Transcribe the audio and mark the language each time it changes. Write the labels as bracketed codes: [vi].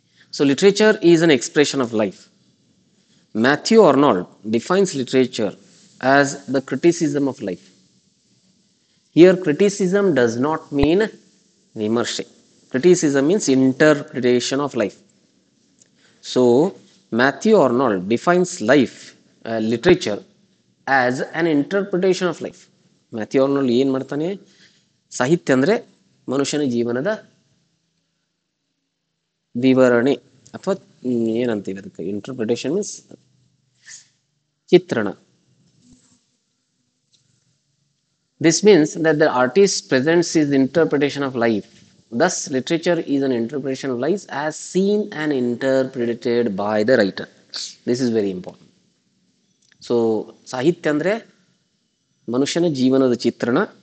[en] So literature is an expression of life. Matthew Arnold defines literature as the criticism of life. Here criticism does not mean vimarshe. Criticism means interpretation of life. So Matthew Arnold defines life, literature as an interpretation of life. [kn] Matthew Arnold ಏನು ಮಾಡ್ತಾನೆ, ಸಾಹಿತ್ಯ ಅಂದರೆ ಮನುಷ್ಯನ ಜೀವನದ ವಿವರಣೆ ಅಥವಾ ಏನಂತೀವಿ ಅದಕ್ಕೆ, [en] interpretation means [kn] ಚಿತ್ರಣ. [en] This means that the artist presents his interpretation of life. Thus, literature is an interpretation of life as seen and interpreted by the writer. This is very important. [kn] So, ಸಾಹಿತ್ಯ ಅಂದರೆ ಮನುಷ್ಯನ ಜೀವನದ ಚಿತ್ರಣ.